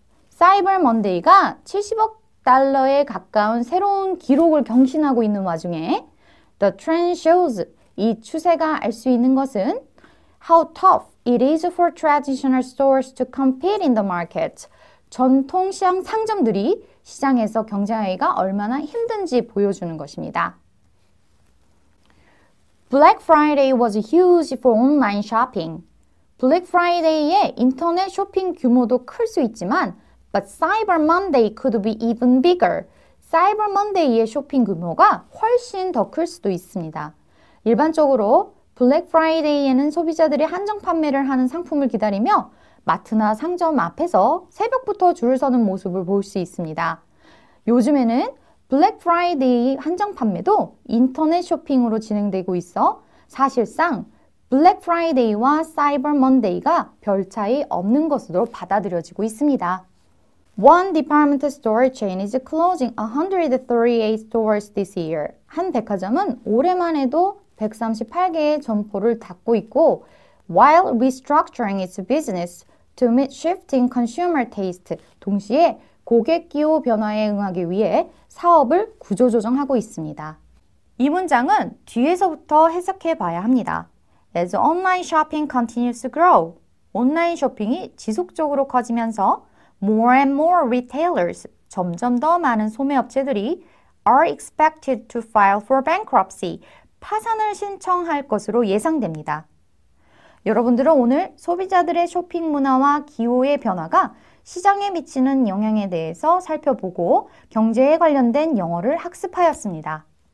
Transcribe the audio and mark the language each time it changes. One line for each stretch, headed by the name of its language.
Korean: 사이버 먼데이가 70억 달러에 가까운 새로운 기록을 경신하고 있는 와중에
English: The trend shows,
Korean: 이 추세가 알 수 있는 것은
English: How tough it is for traditional stores to compete in the market.
Korean: 전통시장 상점들이 시장에서 경쟁하기가 얼마나 힘든지 보여주는 것입니다.
English: Black Friday was huge for online shopping.
Korean: Black Friday의 인터넷 쇼핑 규모도 클 수 있지만
English: But Cyber Monday could be even bigger.
Korean: Cyber Monday의 쇼핑 규모가 훨씬 더 클 수도 있습니다. 일반적으로 블랙 프라이데이에는 소비자들이 한정 판매를 하는 상품을 기다리며 마트나 상점 앞에서 새벽부터 줄을 서는 모습을 볼 수 있습니다. 요즘에는 블랙 프라이데이 한정 판매도 인터넷 쇼핑으로 진행되고 있어 사실상 블랙 프라이데이와 사이버 먼데이가 별 차이 없는 것으로 받아들여지고 있습니다.
English: One department store chain is closing 138 stores this year.
Korean: 한 백화점은 올해만 해도 138개의 점포를 닫고 있고
English: while restructuring its business to meet shifting consumer taste.
Korean: 동시에 고객 기호 변화에 응하기 위해 사업을 구조조정하고 있습니다. 이 문장은 뒤에서부터 해석해 봐야 합니다.
English: As online shopping continues to grow.
Korean: 온라인 쇼핑이 지속적으로 커지면서
English: more and more retailers,
Korean: 점점 더 많은 소매업체들이
English: are expected to file for bankruptcy,
Korean: 파산을 신청할 것으로 예상됩니다. 여러분들은 오늘 소비자들의 쇼핑 문화와 기호의 변화가 시장에 미치는 영향에 대해서 살펴보고 경제에 관련된 영어를 학습하였습니다.